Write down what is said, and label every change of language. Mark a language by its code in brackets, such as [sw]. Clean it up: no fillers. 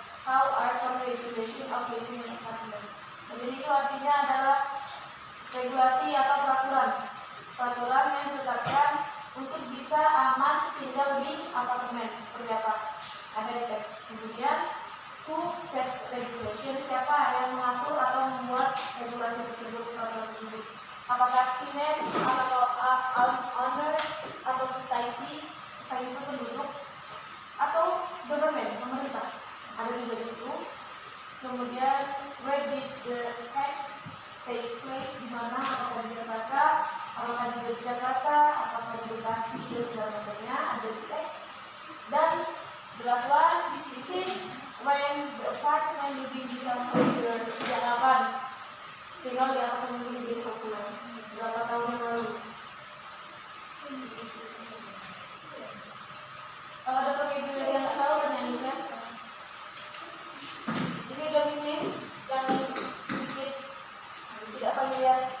[en] How are some regulations of living in apartment? [id] Jadi itu artinya adalah regulasi atau peraturan yang ditetapkan untuk bisa aman tinggal di apartemen. Seperti apa? Ada di teks. Kemudian [en] who sets regulation? [id] Siapa yang mengatur atau membuat regulasi tersebut, peraturan tersebut? Apakah tenants atau owners atau society itu penduduk atau government, pemerintah? Ada juga di situ. Kemudian [en] where did the tax take place, [id] di mana? Apakah di Jakarta, apakah di Yogyakarta, apakah di Bekasi, dan segala macamnya ada di teks. [en] Dan the last one, this is when the apartment living become popular. [id] Sejak kapan tinggal di apartemen ini menjadi populer? Berapa tahun yang lalu? Kalau ada vocabulary yang nggak tahu tanya Nisa. Ini udah bisnis yang sedikit tidak familiar.